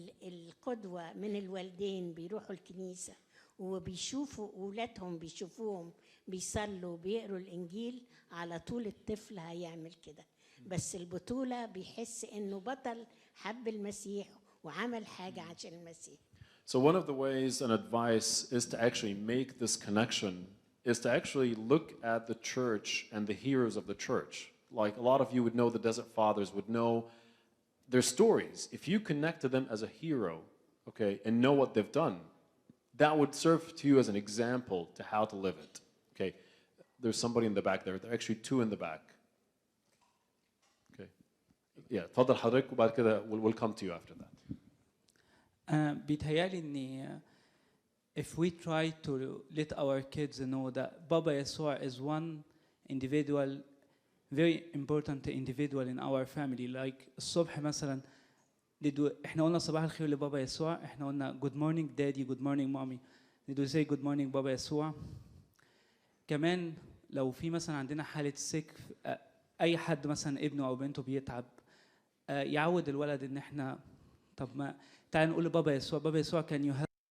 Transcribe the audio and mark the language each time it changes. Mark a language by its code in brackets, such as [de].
[ar] القدوة من الوالدين بيروحوا الكنيسة وبيشوفوا أولادهم بيشوفوهم بيصلوا بيقروا الإنجيل على طول الطفل هيعمل كده بس البطولة بيحس إنه بطل حب المسيح وعمل حاجة عشان المسيح. [en] So one of the ways and advice is to actually make this connection is to actually look at the church and the heroes of the church. Like a lot of you would know the Desert Fathers, would know their stories. If you connect to them as a hero, okay, and know what they've done, that would serve to you as an example to how to live it. Okay, there's somebody in the back there. There are actually two in the back. Okay, yeah, [ar] تفضل حضرتك وبعد كده [en] we'll come to you after that. [ar] بيتهيألي إن [en] if we try to let our kids know that Baba Yesua is one individual, very important individual in our family. [ar] Like الصبح مثلا احنا قلنا صباح الخير لبابا يسوع احنا قلنا [en] good morning daddy good morning [ar] mommy did we say good morning بابا يسوع كمان لو في مثلا عندنا حالة سك أي حد مثلا ابنه أو بنته بيتعب يعود الولد إن احنا طب ما تعال نقول لبابا يسوع بابا يسوع كان يهب